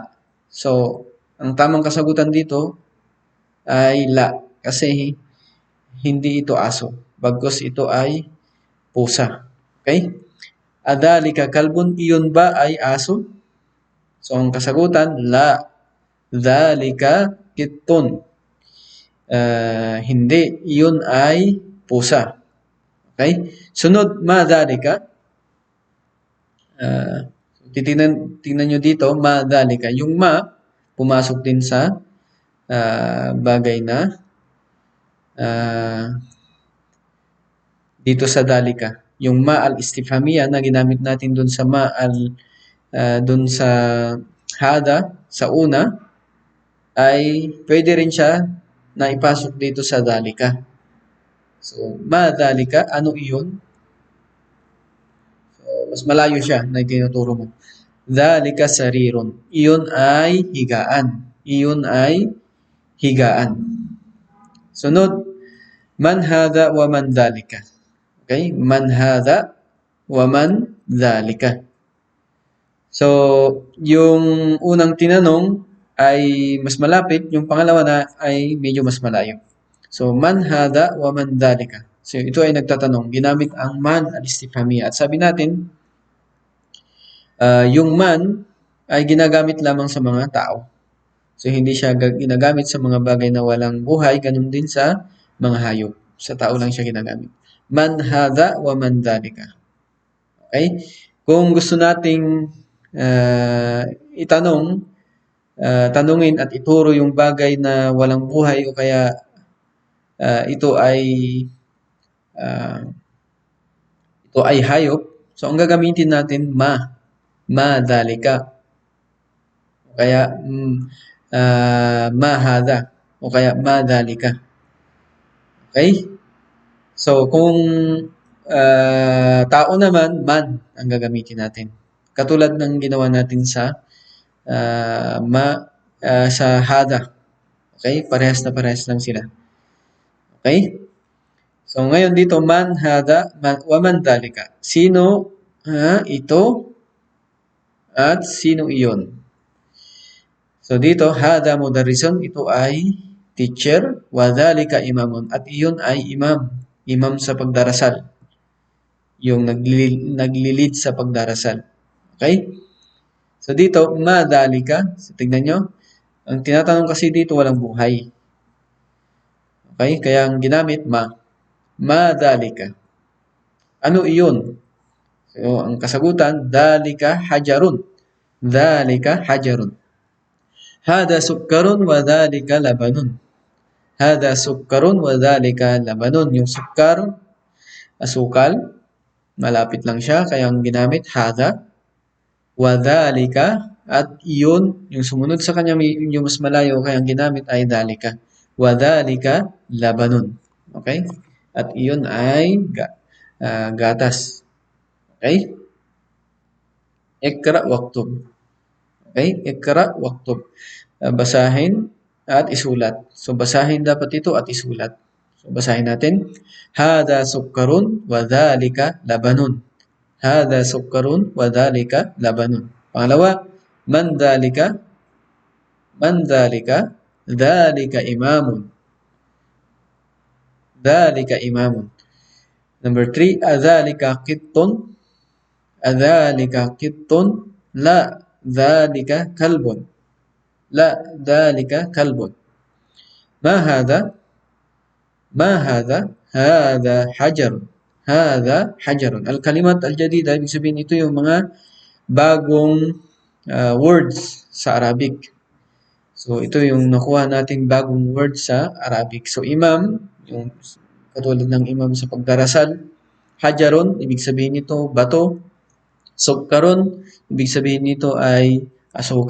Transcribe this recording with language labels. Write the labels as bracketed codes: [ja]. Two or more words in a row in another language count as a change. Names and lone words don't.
[tl] So, ang tamang kasagutan dito ay la. Kasi hindi ito aso. Bagkus ito ay pusa. Okay? [ar] أذلك كلب, [tl] iyon ba ay aso? So, ang kasagutan, [ar] لا. ذلك قط. [tl] Hindi. Iyon ay pusa. Okay? Sunod, [ar] ما ذلك. [tl] Tingnan nyo dito, [ar] ما ذلك. [tl] Yung ma, pumasok din sa bagay na dito sa dhalika. Yung [ar] ما الاستفهامية [tl] na ginamit natin dun sa ma dun sa hada, sa una, ay pwede rin siya na ipasok dito sa dhalika. [ar] So, ما ذلك, [tl] ano iyon? So, mas malayo siya na itinuturo mo. [ar] ذلك سرير. [tl] Iyon ay higaan. Iyon ay higaan. Sunod, [ar] من هذا ومن ذلك. [tl] Okay? [ar] من هذا ومن ذلك. [tl] So, yung unang tinanong ay mas malapit, yung pangalawa na ay medyo mas malayo. [ar] So, من هذا ومن ذلك. [tl] So, ito ay nagtatanong. Ginamit ang [ar] من الاستفهامية. [tl] At sabi natin, yung man ay ginagamit lamang sa mga tao. So, hindi siya ginagamit sa mga bagay na walang buhay. Ganun din sa mga hayop. Sa tao lang siya ginagamit. [ar] من هذا ومن ذلك. [tl] Okay? Kung gusto nating tanungin at ituro yung bagay na walang buhay o kaya ito ay hayop. So, ang gagamitin natin, [ar] ما ذلك. [tl] O kaya, [ar] ما هذا. [tl] O kaya, [ar] ما ذلك. [tl] Okay? So, kung tao naman, man ang gagamitin natin. Katulad ng ginawa natin sa sa hada. Okay? Parehas na parehas lang sila. Okay? So, ngayon dito, [ar] من هذا ومن ذلك. [tl] Sino ito at sino iyon? So, dito, [ar] هذا مدرس, [tl] ito ay teacher, [ar] وذلك إمام. [tl] At iyon ay imam. Imam sa pagdarasal. Yung naglilid sa pagdarasal. Okay? So, dito, [ar] ما ذلك. [tl] So, tignan nyo. Ang tinatanong kasi dito, walang buhay. Okay? Kaya ang ginamit, [ar] ما ذلك. [tl] Ano iyon? So, ang kasagutan, [ar] ذلك حجر. ذلك حجر. هذا سكر وذلك لبن. هذا سكر وذلك لبن. [tl] Yung sukkar, asukal, malapit lang siya. Kaya ang ginamit, hada. [ar] وذلك, [tl] at iyon, yung sumunod sa kanya, yung mas malayo, kaya ang ginamit ay dhalika. [ar] وذلك لبن. [tl] Okay? At iyon ay gatas. [ar] Okay? اقرأ واكتب. Okay? اقرأ واكتب. [tl] Basahin at isulat. So, basahin dapat ito at isulat. So, basahin natin. [ar] هذا سكر وذلك لبن. هذا سكر وذلك لبن. Pangalawa, من ذلك؟ من ذلك? ذلك إمام. ذلك إمام. Number 3, أذلك قط? أذلك قط؟ لا، ذلك كلب. لا، ذلك كلب. ما هذا? ما هذا؟ هذا حجر. هذا حجر. الكلمات الجديدة, [tl] ibig sabihin ito yung mga bagong words sa Arabic. So, ito yung nakuha nating bagong words sa Arabic. So, imam, yung katulad ng imam sa pagdarasal. Hajarun, ibig sabihin nito bato. Sukkarun, ibig sabihin nito ay asukal.